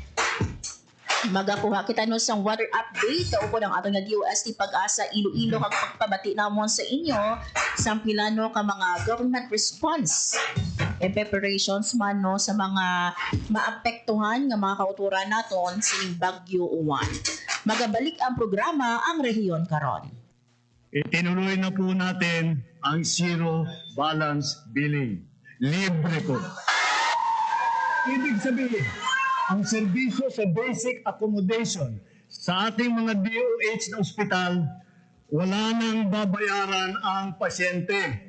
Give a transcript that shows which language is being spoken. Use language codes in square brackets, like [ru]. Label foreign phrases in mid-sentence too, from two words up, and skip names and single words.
[hil] Magakuha kita no sang weather update kaupo ng aton nga DOST Pag-asa Iloilo kag pagpabati namon sa inyo sa pilano ka mga [en] government response and preparations [hil] man no sa mga maapektuhan nga mga kauturan naton sining Bagyo Uwan. Magabalik ang programa ang rehiyon karon. [tl] Itinuloy na po natin ang [en] zero balance billing. [tl] Libre po. Ibig sabihin, ang serbisyo sa [en] basic accommodation [tl] sa ating mga DOH na ospital, wala nang babayaran ang pasyente.